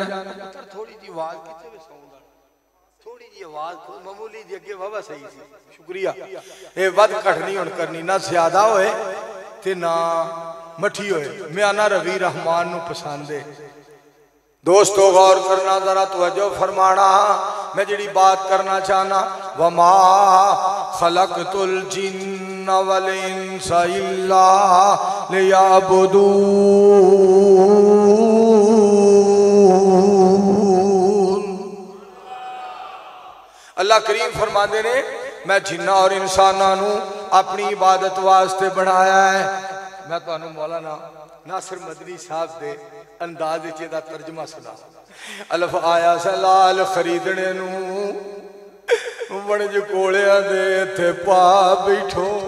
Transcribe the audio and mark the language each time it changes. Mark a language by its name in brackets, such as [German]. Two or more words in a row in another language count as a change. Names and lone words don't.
[Punjabi] تھوڑی جی آواز آواز معمولی جی اگے واہ صحیح سی، شکریہ. یہ ودھ گھٹ نہیں ہن کرنی، نا زیادہ ہوئے تے نا مٹھی ہوئے، میانہ روی رحمان نوں پسند ہے. دوستوں غور کرنا، ذرا توجہ فرمانا، میں جہڑی بات کرنا چاہنا, [Arabic] وما خلقت الجن والإنس إلا ليعبدون. [Punjabi] اللہ کریم فرماتے نے میں جناں اور انساناں نوں اپنی عبادت واسطے بنایا ہے. میں تہانوں مولانا ناصر مدنی صاحب کے انداز دا ترجمہ سنا. الف آیا سا لعل خریدنے نوں، ونج کولیاں دے اتھے پا بیٹھو.